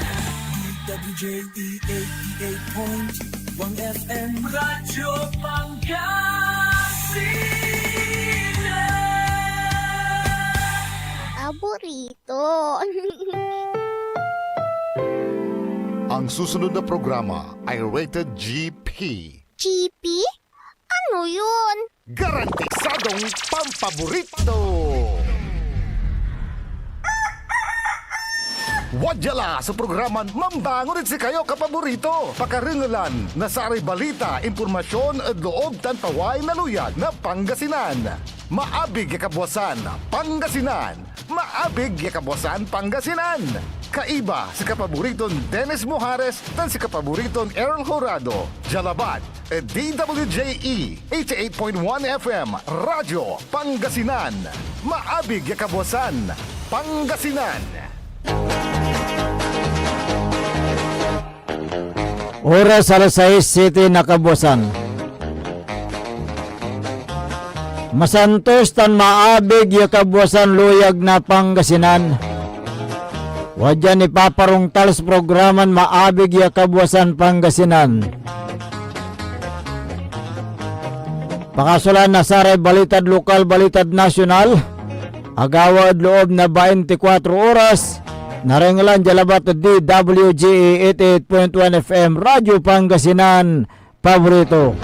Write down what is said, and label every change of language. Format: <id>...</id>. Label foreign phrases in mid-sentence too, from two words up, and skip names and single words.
<pag>DWJE 88.1 FM Radyo Pangasinan. Paborito.</pag> <tl>Ang susunod na programa ay rated GP. GP? Ano yun? Garantisadong pampaborito.</tl> <pag>Wadyala sa programa Mambangon si kayo kapaborito. Pakaringalan na sari balita, impormasyon at loob tantaway na luyag na Pangasinan. Maabig yakabwasan Pangasinan. Maabig yakabwasan Pangasinan. Kaiba si kapaboriton Dennis Mujares tan si kapaboriton Aaron Horado. Jalabat DWJE 88.1 FM Radyo Pangasinan. Maabig yakabwasan Pangasinan. Oras alas 6:07 na kabuosan. Masantos tan maabig ya kabuosan luyag na Pangasinan. Wadya ni paparong talas programan maabig ya kabuosan Pangasinan. Pakasulan na saray balitad lokal, balitad nasyonal. Agawad loob na 24 oras. Narengalan jalabat DWJE 88.1 FM Radyo Pangasinan Paborito.</pag>